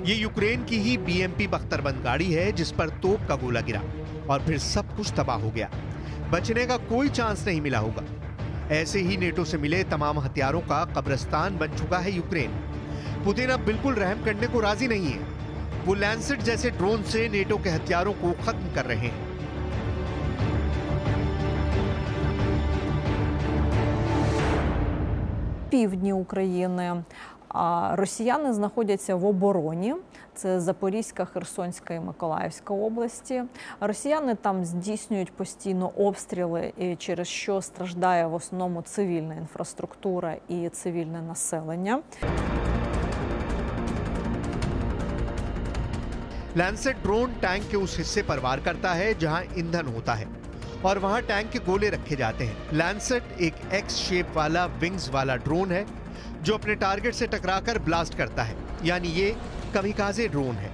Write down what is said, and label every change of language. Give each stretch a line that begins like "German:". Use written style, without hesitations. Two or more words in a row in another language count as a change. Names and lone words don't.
Hindi: ये यूक्रेन की ही बीएमपी बख्तरबंद गाड़ी है जिस पर तोप का गोला गिरा और फिर सब कुछ तबाह हो गया। बचने का कोई चांस नहीं मिला होगा। ऐसे ही नेटो से मिले तमाम हथियारों का कब्रिस्तान बन चुका है यूक्रेन। पुतिन अब बिल्कुल रहम करने को राजी नहीं है। वो लैंसेट जैसे ड्रोन से नेटो के हथियारों को खत्म कर रहे हैं।
Ukrainian: Півдні України. А росіяни знаходяться в обороні. Це Запорізька, Херсонська і Миколаївська області. Росіяни там здійснюють постійно обстріли, через що страждає в основному цивільна інфраструктура і цивільне населення.
Hindi: लैंसेट ड्रोन टैंक के उस हिस्से पर वार करता है जहां ईंधन होता है और वहां टैंक के गोले रखे जाते हैं। लैंसेट एक
English: X shape
Hindi: वाला विंग्स वाला ड्रोन है जो अपने टारगेट से टकराकर ब्लास्ट करता है, यानी ये कमिकाजे ड्रोन है।